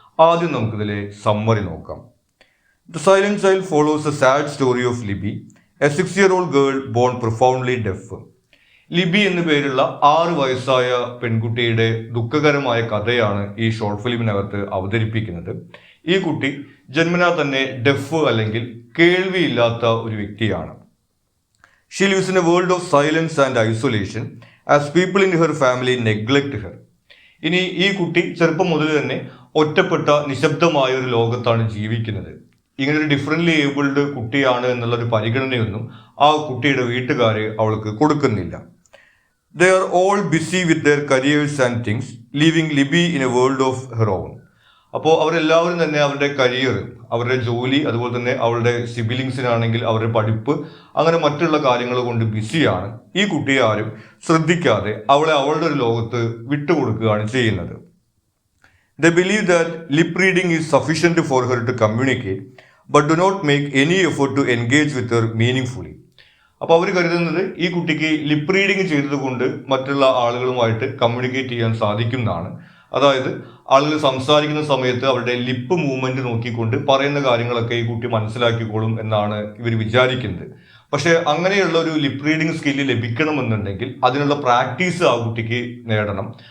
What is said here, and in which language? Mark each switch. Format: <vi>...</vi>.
<ml>ആദ്യം നമുക്കിതിലെ സമ്മറി നോക്കാം.</ml> <en>The silent child follows a sad story of Libby, a 6-year-old girl born profoundly deaf.</en> <ml>Libi എന്നു പേരുള്ള 6 വയസ്സായ പെൺകുട്ടിയുടെ ദുഃഖകരമായ കഥയാണ് ഈ ഷോർട്ട് ഫിലിമിനകത്ത് അവതരിപ്പിക്കുന്നത്. ഈ കുട്ടി ജന്മനാ തന്നെ ഡെഫ് അല്ലെങ്കിൽ കേൾവിയില്ലാത്ത ഒരു വ്യക്തിയാണ്.</ml> <en>She lives in a world of silence and isolation as people in her family neglect her.</en> <ml>ഇനി ഈ കുട്ടി ചെറുപ്പം മുതൽ തന്നെ ഒറ്റപ്പെട്ട നിശബ്ദമായ ഒരു ലോകത്താണ് ജീവിക്കുന്നത്. ഇങ്ങനെ ഒരു ഡിഫറൻ്റ്ലി ഏബിൾഡ് കുട്ടിയാണ് എന്നുള്ളൊരു പരിഗണനയൊന്നും ആ കുട്ടിയുടെ വീട്ടുകാർ അവൾക്ക് കൊടുക്കുന്നില്ല.</ml> <en>They are all busy with their careers and things, leaving Libby in a world of her own.</en> <ml>അപ്പോൾ അവരെല്ലാവരും തന്നെ അവരുടെ കരിയർ, അവരുടെ ജോലി, അതുപോലെ തന്നെ അവരുടെ സിബിലിങ്സിനാണെങ്കിൽ അവരുടെ പഠിപ്പ്, അങ്ങനെ മറ്റുള്ള കാര്യങ്ങൾ കൊണ്ട് ബിസിയാണ്. ഈ കുട്ടിയെ ആരും ശ്രദ്ധിക്കാതെ അവളെ അവളുടെ ഒരു ലോകത്ത് വിട്ടുകൊടുക്കുകയാണ് ചെയ്യുന്നത്.</ml> <en>They believe that lip reading is sufficient for her to communicate, but do not make any effort to engage with her meaningfully.</en> <ml>അപ്പോൾ അവർ കരുതുന്നത് ഈ കുട്ടിക്ക് ലിപ്പ് റീഡിങ് ചെയ്തതുകൊണ്ട് മറ്റുള്ള ആളുകളുമായിട്ട് കമ്മ്യൂണിക്കേറ്റ് ചെയ്യാൻ സാധിക്കുന്നതാണ്. അതായത് ആളുകൾ സംസാരിക്കുന്ന സമയത്ത് അവരുടെ ലിപ്പ് മൂവ്മെന്റ് നോക്കിക്കൊണ്ട് പറയുന്ന കാര്യങ്ങളൊക്കെ ഈ കുട്ടി മനസ്സിലാക്കിക്കോളും എന്നാണ് ഇവർ വിചാരിക്കുന്നത്. പക്ഷെ അങ്ങനെയുള്ള ഒരു ലിപ്പ് റീഡിങ് സ്കില്ല് ലഭിക്കണമെന്നുണ്ടെങ്കിൽ അതിനുള്ള പ്രാക്ടീസ് ആ കുട്ടിക്ക് നേടണം.</ml>